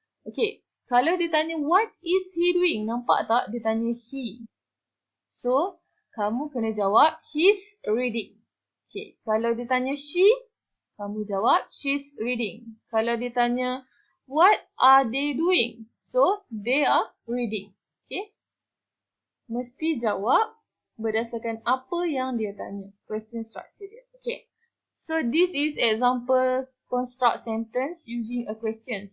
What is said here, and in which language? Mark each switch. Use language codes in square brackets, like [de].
[ms] Okay, kalau dia tanya [en] what is he doing? [ms] Nampak tak dia tanya he? So, kamu kena jawab [en] he's reading. [ms] Okay, kalau dia tanya she, kamu jawab [en] she's reading. [ms] Kalau dia tanya [en] what are they doing? So, they are reading. [ms] Okay, mesti jawab berdasarkan apa yang dia tanya. Question structure dia. Okay. [en] So, this is example construct sentence using a question.